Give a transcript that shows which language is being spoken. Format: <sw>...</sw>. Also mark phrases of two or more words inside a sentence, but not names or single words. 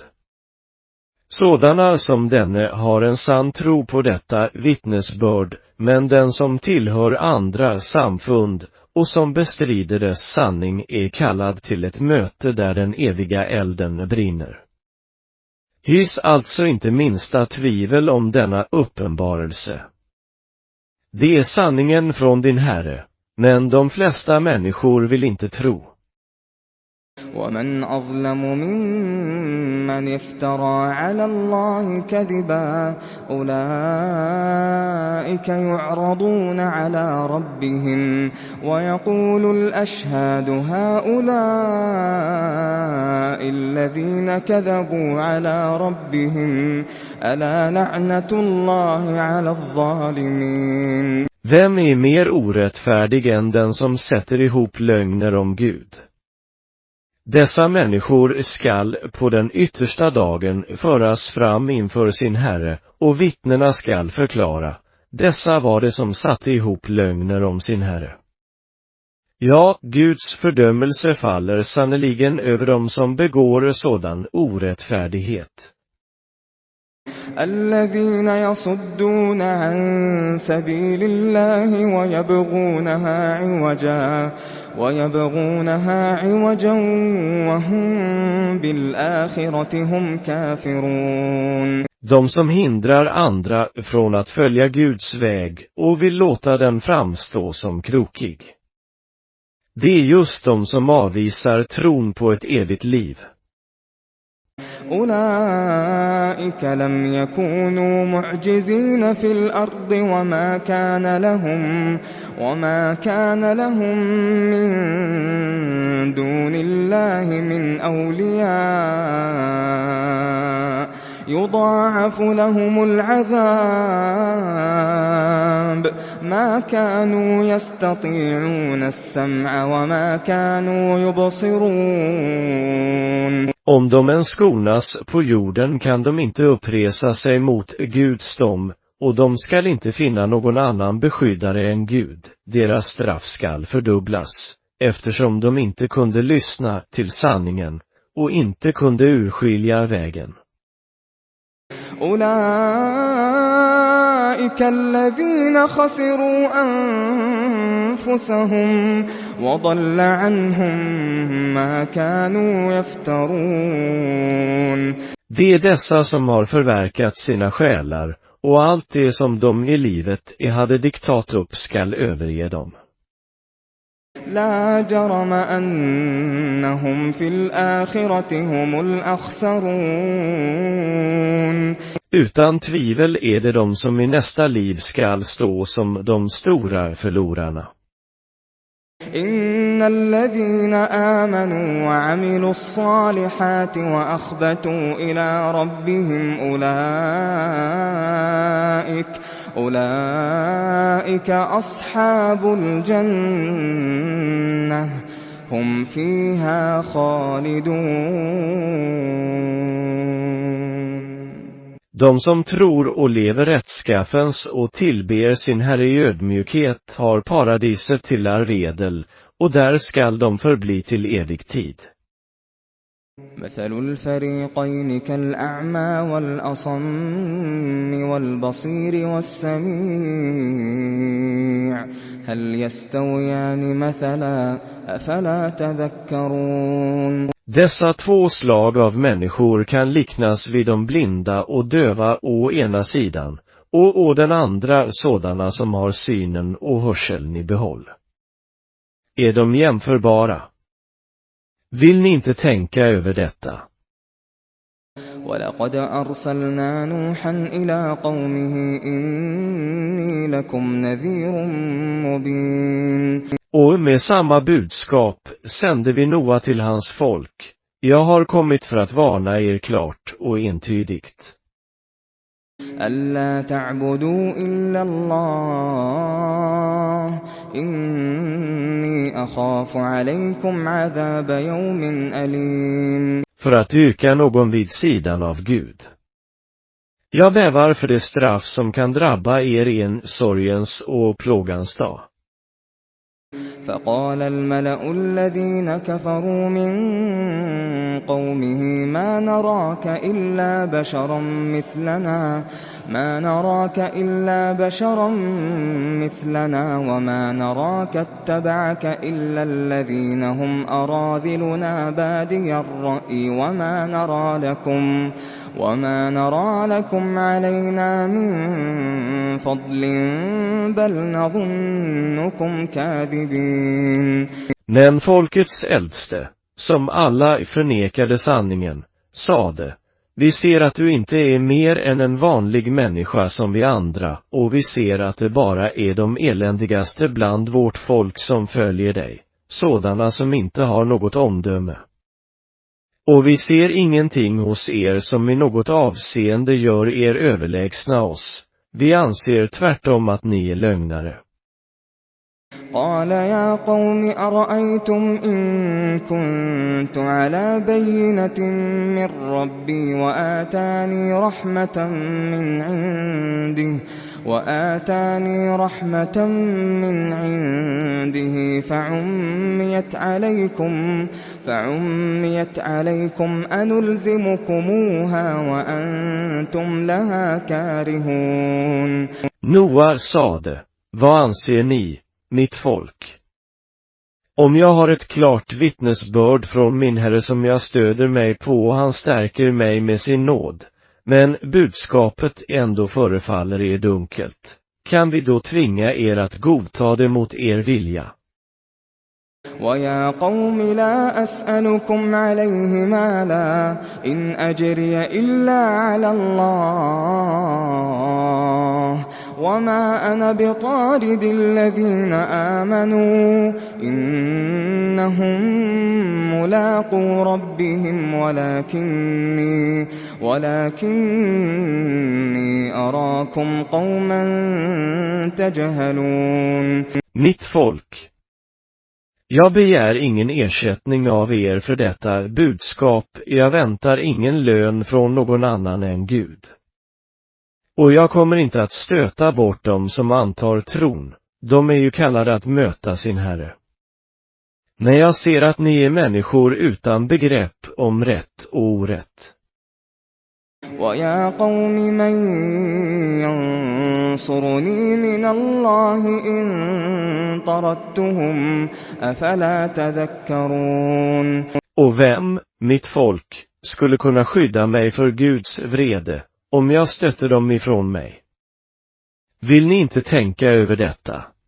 <sv>Sådana som denne har en sann tro på detta vittnesbörd, men den som tillhör andra samfund och som bestrider dess sanning är kallad till ett möte där den eviga elden brinner. Hys alltså inte minsta tvivel om denna uppenbarelse. Det är sanningen från din Herre, men de flesta människor vill inte tro.</sv> <ar>ومن أظلم ممن افترى على الله كذبا أولئك يعرضون على ربهم ويقول الأشهاد هؤلاء الذين كذبوا على ربهم ألا لعنة الله على الظالمين.</ar> <sv>Vem är mer orättfärdig än den som sätter ihop lögner om Gud? Dessa människor skall på den yttersta dagen föras fram inför sin Herre, och vittnena skall förklara: dessa var det som satte ihop lögner om sin Herre. Ja, Guds fördömelse faller sannoliken över dem som begår sådan orättfärdighet.</sv> <ar>الذين يصدون عن سبيل الله ويبغونها عوجا وهم بالآخرة هم كافرون.</ar> <sv>De som hindrar andra från att följa Guds väg och vill låta den framstå som krokig. Det är just de som avvisar tron på ett evigt liv.</sv> <ar>أولئك لم يكونوا معجزين في الأرض وما كان لهم من دون الله من أولياء يضاعف لهم العذاب ما كانوا يستطيعون السمع وما كانوا يبصرون.</ar> <sv>Om de än skonas på jorden kan de inte uppresa sig mot Guds dom, och de skall inte finna någon annan beskyddare än Gud. Deras straff skall fördubblas, eftersom de inte kunde lyssna till sanningen och inte kunde urskilja vägen.</sv> <ar>أولئك الذين خسروا أنفسهم وضل عنهم ما كانوا يفترون.</ar> <sv>Det är dessa som har förverkat sina själar, och allt det som de i livet hade diktat upp skall överge dem.</sv> <ar>لا جرم أنهم في الآخرة هم الأخسرون.</ar> <sv>Utan tvivel är det de som i nästa liv skall stå som de stora förlorarna.</sv> <ar>إن الذين آمنوا وعملوا الصالحات وأخبتوا إلى ربهم أولئك أصحاب الجنة هم فيها خالدون.</ar> <sv>De som tror och lever rättskaffens och tillber sin Herre i ödmjukhet har paradiset till arvedel, och där skall de förbli till evig tid.</sv> <ar>مثل الفريقين كالأعمى والأصم والبصير والسميع هل يستويان مثلا أفلا تذكرون.</ar> <sv>Dessa två slag av människor kan liknas vid de blinda och döva å ena sidan, och å den andra sådana som har synen och hörseln i behåll. Är de jämförbara? Vill ni inte tänka över detta?</sv> <ar>ولقد أرسلنا نوحا إلى قومه إني لكم نذير مبين.</ar> <sv>Och med samma budskap sände vi Noa till hans folk. Jag har kommit för att varna er klart och entydigt.</sv> <ar>ألا تعبدوا إلا الله إني أخاف عليكم عذاب يوم أليم.</ar> <sv>För att dyrka någon vid sidan av Gud. Jag bävar för det straff som kan drabba er i en sorgens och plågans dag.</sv> <ar>فقال الملأ الذين كفروا من قومه ما نراك إلا بشرا مثلنا وما نراك اتبعك إلا الذين هم أراذلنا بادي الرأي وما نرى لكم علينا من فضل بل نظنكم كاذبين.</ar> <sv>Men folkets äldste, som alla förnekade sanningen, sade: Vi ser att du inte är mer än en vanlig människa som vi andra, och vi ser att det bara är de eländigaste bland vårt folk som följer dig, sådana som inte har något omdöme. Och vi ser ingenting hos er som i något avseende gör er överlägsna oss. Vi anser tvärtom att ni är lögnare.</sv> <ar>قال يا قوم أرأيتم إن كنت على بينة من ربي وآتاني رحمة من عنده وآتاني رحمة من عنده فعميت عليكم أنلزمكموها وأنتم لها كارهون.</ar> <sv>Noa sade, vad anser ni, mitt folk? Om jag har ett klart vittnesbörd från min Herre som jag stöder mig på och han stärker mig med sin nåd, men budskapet ändå förefaller er dunkelt, kan vi då tvinga er att godta det mot er vilja?</sv> <ar>وَيَا قَوْمِ لَا أَسْأَلُكُمْ عَلَيْهِ مَالًا إِنْ أَجْرِيَ إِلَّا عَلَى اللَّهِ وَمَا أَنَا بِطَارِدِ الَّذِينَ آمَنُوا إِنَّهُمْ مُلَاقُو رَبِّهِمْ ولكني أراكم قوما تجهلون.</ar> <sv>Mitt folk, jag begär ingen ersättning av er för detta budskap, jag väntar ingen lön från någon annan än Gud. Och jag kommer inte att stöta bort dem som antar tron, de är ju kallade att möta sin Herre. Men jag ser att ni är människor utan begrepp om rätt och orätt.</sv> <ar>وَيَا قَوْمِ مَنْ يَنْصُرُنِي مِنَ اللَّهِ إِنْ طَرَدتُّهُمْ أَفَلَا تَذَكَّرُونَ.</ar> <sv>Och vem, mitt folk, skulle kunna skydda mig för Guds vrede, om jag stötte dem ifrån mig? Vill ni inte tänka över detta?</sv>